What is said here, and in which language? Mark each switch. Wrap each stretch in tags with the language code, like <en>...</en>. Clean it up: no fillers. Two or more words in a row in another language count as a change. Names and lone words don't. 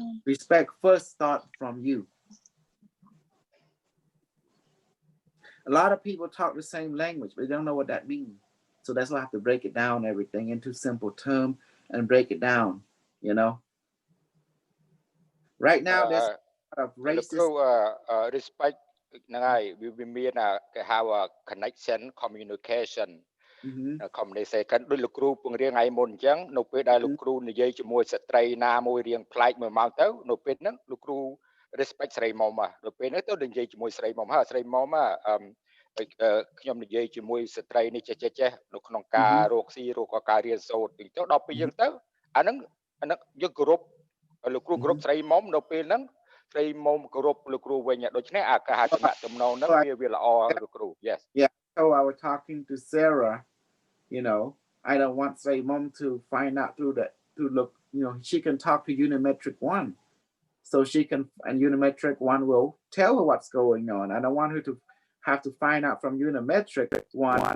<en>Respect first start from you. A lot of people talk the same language, but they don't know what that means. So that's why I have to break it down, everything into simple terms and break it down, Right now, there's a lot of racist.</en> <km>Respect ហ្នឹងហើយវាមានគេហៅ</km> <en>connection communication communication</en> <km>ដូចលោកគ្រូពង្រៀនថ្ងៃមុនអញ្ចឹងនៅពេលដែលលោកគ្រូនិយាយជាមួយស្ត្រីណាមួយ រៀងប្លែក1ម៉ោងទៅនៅពេលហ្នឹងលោកគ្រូ respect ស្រីមុំនៅពេលហ្នឹងទៅនិយាយជាមួយស្រីមុំហើយស្រីមុំខ្ញុំនិយាយជាមួយស្ត្រីនេះចេះនៅក្នុងការរកស៊ីរកការរៀនសូត្រទៅដល់ពេលយើងទៅអាហ្នឹងយើងគោរពលោកគ្រូគោរពស្រីមុំនៅពេលហ្នឹងស្រីមុំគោរពលោកគ្រូវិញដូច្នេះអាការទំនាក់ទំនងហ្នឹងវាល្អលោកគ្រូ Yes.</km> <en>Yeah, so I was talking to Sarah, I don't want Say Mom to find out to look, she can talk to Unimetric One. So she can, and Unimetric One will tell her what's going on. I don't want her to have to find out from Unimetric One.</en>